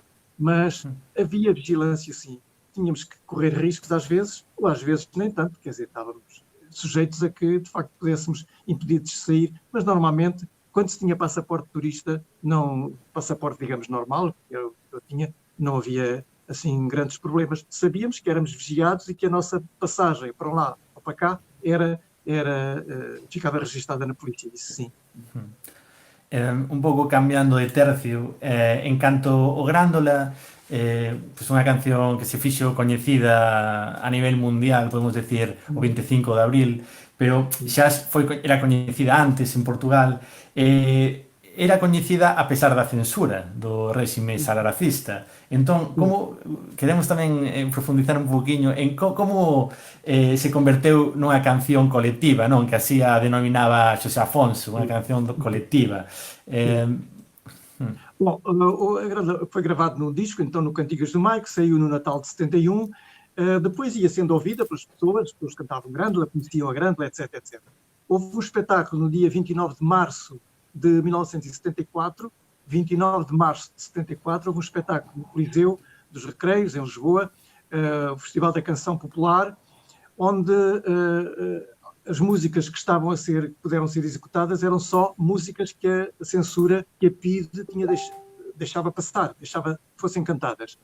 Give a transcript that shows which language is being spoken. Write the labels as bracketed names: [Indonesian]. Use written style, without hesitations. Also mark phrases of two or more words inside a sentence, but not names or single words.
[Portuguese] Mas havia vigilância, sim. Tínhamos que correr riscos às vezes, ou às vezes nem tanto, quer dizer, estávamos sujeitos a que, de facto, pudéssemos impedidos de sair, mas normalmente, quando se tinha passaporte turista, não passaporte, digamos, normal, eu tinha, não havia, assim, grandes problemas. Sabíamos que éramos vigiados e que a nossa passagem para lá ou para cá ficava registada na polícia, isso sim. [Galician] Un pouco cambiando de tercio, en canto o Grándola, pues unha canción que se fixo coñecida a nivel mundial, podemos decir, o 25 de abril, pero xa era coñecida antes en Portugal, era coñecida a pesar da censura do réxime salaracista. Entón, como queremos tamén profundizar un poquinho en como se converteu nunha canción colectiva, non? Que así a denominaba Xosé Afonso, unha canción colectiva. [Portuguese] Bom, foi gravado num disco, então no Cantigas do Maio, que saiu no Natal de 71. Depois ia sendo ouvida pelas pessoas, as pessoas cantavam Grândola, conheciam a Grândola, etc, etc. Houve um espetáculo no dia 29 de março de 1974, 29 de março de 74, houve um espetáculo no Coliseu dos Recreios, em Lisboa, o Festival da Canção Popular, onde as músicas que puderam ser executadas eram só músicas que a censura, que a PIDE deixava passar, deixava que fossem cantadas.